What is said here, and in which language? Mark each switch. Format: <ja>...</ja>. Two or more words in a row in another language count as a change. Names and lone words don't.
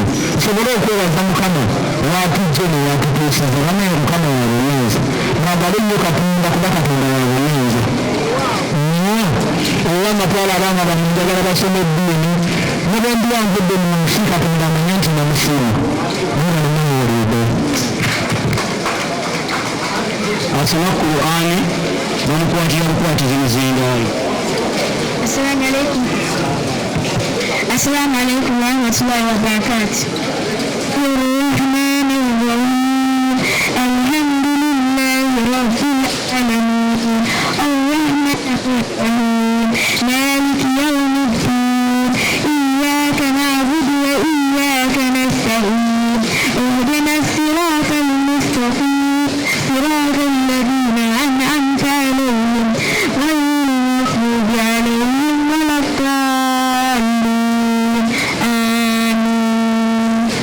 <lg>tusobole okwebaza mukama watujje newatutuusiza banaye mukama wabuyinza mwagale nnyo katonda kuba katonda wabuyinza nnyo era natwala abaana bano njagala basoma eddiini nebendyanvudde mu nsi katonda amanye nti namusiima naye balimuwulidde asoma Qur'ani bamukwatira bukwatizi muzindaayo.</lg> <ar>السلام عليكم ورحمة الله وبركاته. الرحمن الرحيم الحمد لله رب العالمين الرحمن الرحيم مالك يوم الدين إياك نعبد وإياك نستعين اهدنا الصراط المستقيم صراط الذين أنعمت عليهم غير المغضوب عليهم ولا الضالين آمين.</ar>